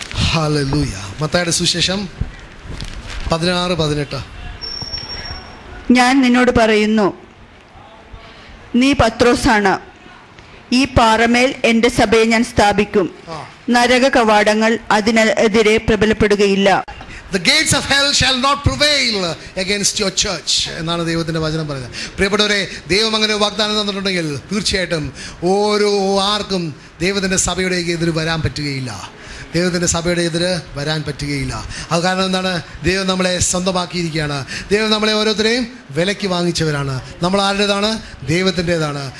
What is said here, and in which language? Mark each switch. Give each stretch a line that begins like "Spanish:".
Malayalam: Hallelujah. മത്തായിയുടെ സുവിശേഷം 16-18. ഞാൻ നിന്നോട് പറയുന്നു, നീ പത്രോസാണ്. ഈ പാറമേൽ എൻ്റെ സഭയെ ഞാൻ സ്ഥാപിക്കും. നരക കവാടങ്ങൾ അതിനെതിരെ പ്രബലപ്പെടുകയില്ല.
English: The gates of hell shall not prevail against your church
Malayalam: എന്നാണ് ദൈവത്തിൻ്റെ വചനം പറയുന്നത്. പ്രിയപ്പെട്ടവരെ, ദൈവം അങ്ങനെ വാഗ്ദാനം തന്നിട്ടുണ്ടെങ്കിൽ തീർച്ചയായിട്ടും ആർക്കും ദൈവത്തിൻ്റെ സഭയുടെ എതിര് വരാൻ പറ്റുകയില്ല. ദൈവത്തിൻ്റെ സഭയുടെ എതിര് വരാൻ പറ്റുകയില്ല. അത് കാരണം എന്താണ്? ദൈവം നമ്മളെ സ്വന്തമാക്കിയിരിക്കുകയാണ്. ദൈവം നമ്മളെ ഓരോരുത്തരെയും വിലയ്ക്ക് വാങ്ങിച്ചവരാണ്. നമ്മൾ ആരുടേതാണ്? ദൈവത്തിൻ്റെതാണ്.